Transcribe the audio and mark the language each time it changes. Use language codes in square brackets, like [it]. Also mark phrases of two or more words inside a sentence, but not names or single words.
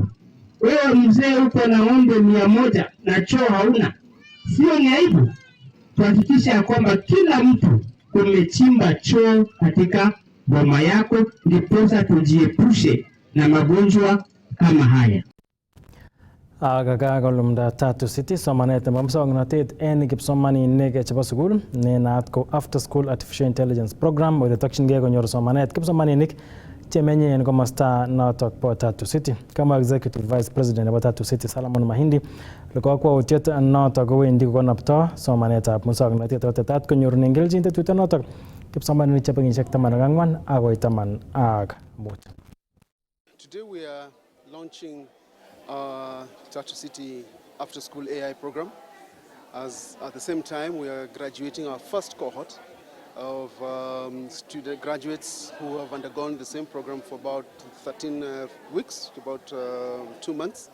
[sw] Wewe mzee uko na ng'ombe 100 na choo hauna, sio ni aibu? Tuhakikishe ya kwamba kila mtu umechimba choo katika boma yako, ndiposa tujiepushe na magonjwa kama haya. [kln] Kolumda Tatu City somanet nebo muswoknotet en kipsomaninik chebo sukul ne naat ko [en] after school artificial intelligence program [kln] ole tokyingei konyor somanet kipsomaninik chemenye en komosta notok bo Tatu City. Kama [en] executive vice president [kln] nebo Tatu City Solomon Mahindi, kokwautiet notok kowendi kokonopto somanetab muswoknotet ako tetat konyorunen kelchin tetutyet notok kipsomaninik chebo kenyisiek 14 akoi 15. [en] Today we are launching Tatu City After School AI program. As at the same time, we are graduating our first cohort of student graduates who have undergone the same program for about 13 weeks, about 2 months.